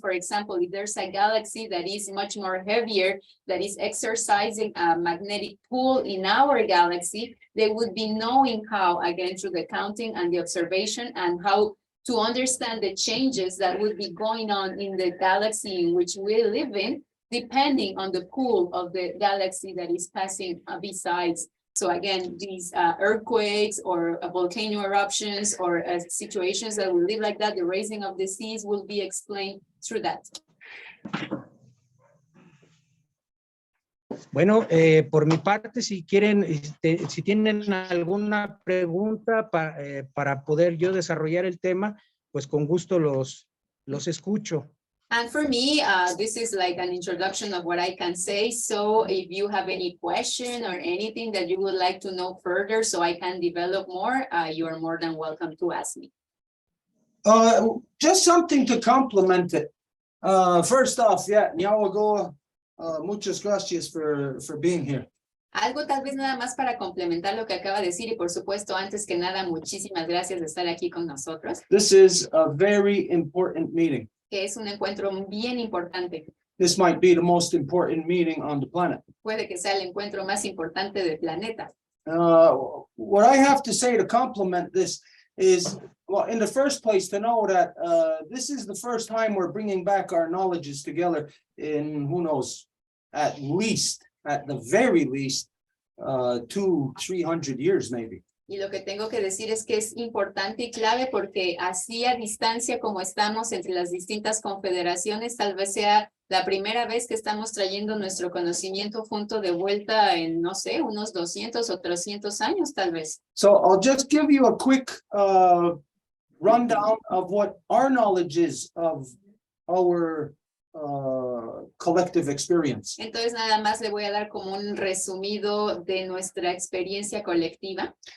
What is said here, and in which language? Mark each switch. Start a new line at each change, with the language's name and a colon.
English: For example, if there's a galaxy that is much more heavier, that is exercising a magnetic pull in our galaxy, they would be knowing how, again, through the counting and the observation, and how to understand the changes that would be going on in the galaxy in which we live in, depending on the pull of the galaxy that is passing besides. So again, these earthquakes or volcano eruptions or situations that will live like that, the raising of the seas will be explained through that.
Spanish: Bueno, por mi parte, si quieren, si tienen alguna pregunta para poder yo desarrollar el tema, pues con gusto los escucho.
English: And for me, this is like an introduction of what I can say. So if you have any question or anything that you would like to know further so I can develop more, you are more than welcome to ask me. Just something to complement it. First off, yeah, Nyawagoa,
Spanish: muchas gracias
English: for being here.
Spanish: Algo tal vez nada más para complementar lo que acaba de decir, y por supuesto, antes que nada, muchísimas gracias de estar aquí con nosotros.
English: This is a very important meeting.
Spanish: Que es un encuentro bien importante.
English: This might be the most important meeting on the planet.
Spanish: Puede que sea el encuentro más importante del planeta.
English: What I have to say to complement this is, well, in the first place, to know that this is the first time we're bringing back our knowledges together in, who knows, at the very least, 200-300 years maybe.
Spanish: Y lo que tengo que decir es que es importante y clave porque así a distancia como estamos entre las distintas confederaciones, tal vez sea la primera vez que estamos trayendo nuestro conocimiento junto de vuelta en, no sé, unos 200 o 300 años tal vez.
English: So I'll just give you a quick rundown of what our knowledge is of our collective experience.
Spanish: Entonces nada más le voy a dar como un resumido de nuestra experiencia colectiva.